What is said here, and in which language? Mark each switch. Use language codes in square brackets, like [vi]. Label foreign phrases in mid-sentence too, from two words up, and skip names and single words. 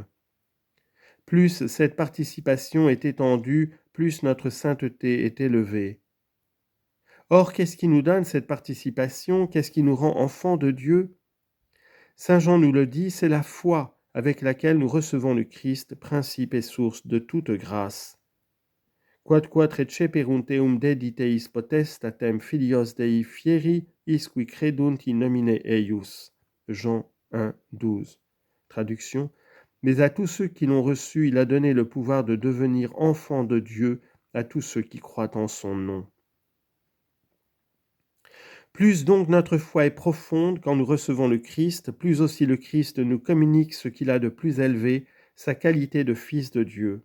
[fr] Plus cette participation est étendue, plus notre sainteté est élevée. Or, qu'est-ce qui nous donne cette participation? Qu'est-ce qui nous rend enfants de Dieu? Saint Jean nous le dit, c'est la foi avec laquelle nous recevons le Christ, principe et source de toute grâce. [la] Quod receperunt eum dediteis potestatem filios Dei fieri, isqui credunt in nomine eius. [fr] Jean 1, 12. Traduction. Mais à tous ceux qui l'ont reçu, il a donné le pouvoir de devenir enfants de Dieu, à tous ceux qui croient en son nom. Plus donc notre foi est profonde quand nous recevons le Christ, plus aussi le Christ nous communique ce qu'il a de plus élevé, sa qualité de Fils de Dieu.